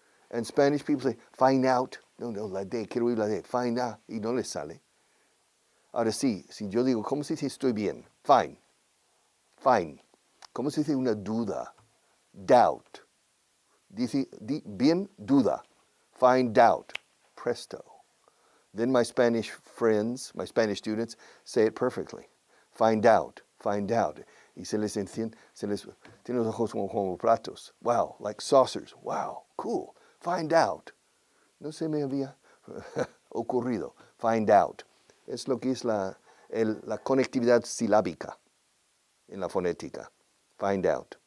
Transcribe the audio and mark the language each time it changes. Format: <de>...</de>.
<en>And Spanish people say, find out.</en> <es>No, la de, quiero oír la de. Find out. Y no les sale. Ahora sí, si yo digo, ¿cómo se dice estoy bien? Fine. ¿Cómo se dice una duda? Doubt. Dice bien, duda. Find out. Presto.</es> <en>Then my Spanish friends, my Spanish students, say it perfectly. Find out.</en> <es>Y se les tiene los ojos como platos.</es> <en>Wow, like saucers. Wow, cool. Find out.</en> <es>No se me había ocurrido. Find out. Es lo que es la conectividad silábica en la fonética. Find out.</es>